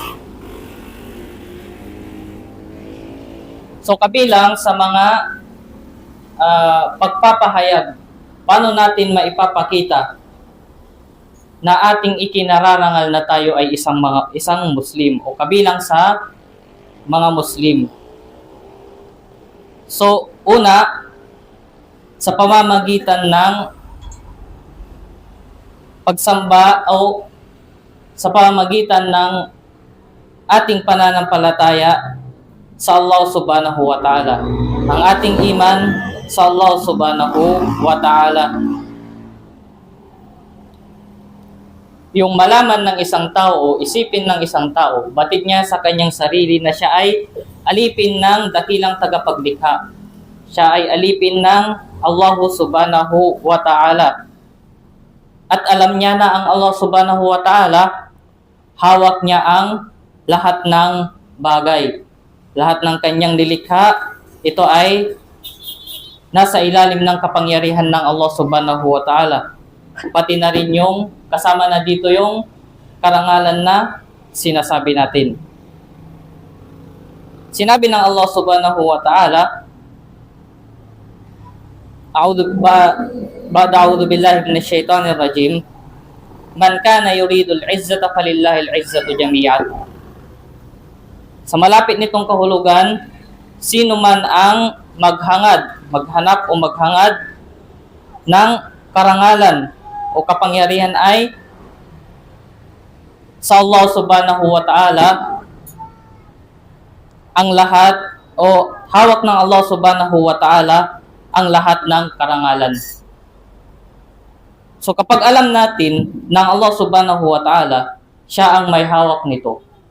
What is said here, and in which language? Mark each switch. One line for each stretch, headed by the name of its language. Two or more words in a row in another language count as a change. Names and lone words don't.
Filipino: So kabilang sa mga pagpapahayag, paano natin maipapakita na ating ikinararangal na tayo ay isang Muslim o kabilang sa mga Muslim. So, una, sa pamamagitan ng pagsamba o sa pamamagitan ng ating pananampalataya sa
Arabic: الله سبحانه وتعالى.
Filipino: Ang ating iman sa
Arabic: الله سبحانه وتعالى.
Filipino: Yung malaman ng isang tao, isipin ng isang tao, batid niya sa kanyang sarili na siya ay alipin ng dakilang tagapaglikha. Siya ay alipin ng
Arabic: الله سبحانه وتعالى.
Filipino: At alam niya na ang
Arabic: الله سبحانه وتعالى,
Filipino: hawak niya ang lahat ng bagay. Lahat ng kanyang nilikha, ito ay nasa ilalim ng kapangyarihan ng
Arabic: الله سبحانه وتعالى.
Filipino: Pati na rin yung kasama na dito yung karangalan na sinasabi natin. Sinabi ng
Arabic: الله سبحانه وتعالى أعوذ بالله من الشيطان الرجيم. من كان يريد العزة فلله العزة جميعا.
Filipino: Sa malapit nitong kahulugan, sino man ang maghanap o maghangad ng karangalan o kapangyarihan ay sa
Arabic: الله سبحانه وتعالى,
Filipino: ang lahat o hawak ng
Arabic: الله سبحانه وتعالى
Filipino: ang lahat ng karangalan. So kapag alam natin ng
Arabic: الله سبحانه وتعالى,
Filipino: siya ang may hawak nito,